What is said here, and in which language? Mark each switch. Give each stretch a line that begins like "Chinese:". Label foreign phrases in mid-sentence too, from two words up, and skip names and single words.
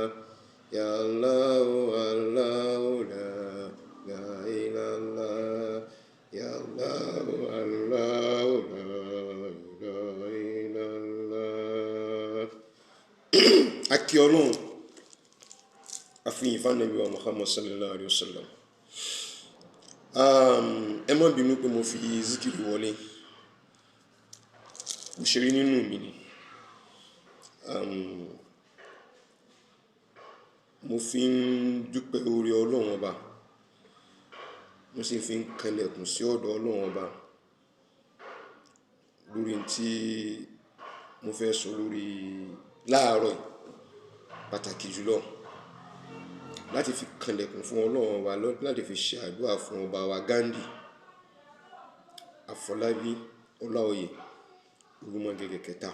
Arabic: يا الله الله لا إله إلا الله. يا الله الله لا إله إلا الله.
Yoruba: Aki Ọlọ́run àfihàn Ànábì wa Muhammad
Arabic: صلى الله عليه وسلم.
Yoruba: Ẹ má bínú pé mo fi zikiri wọlé. Mo ṣeré nínú mi ni. Mo fi ń dúpẹ́ oore Ọlọ́run Ọba. Mo sì fi ń kẹlẹ̀kùn sí ọ̀dọ̀ Ọlọ́run Ọba lórí tí mo fẹ́ sọ lórí láàárọ̀ pàtàkì jùlọ láti fi kẹlẹ̀kùn fún Ọlọ́run Ọba, láti fi ṣe àdúrà fún ọba wa Gandhi Afọlábí Ọláoyè Olúmọgẹ̀gẹ̀ kẹta.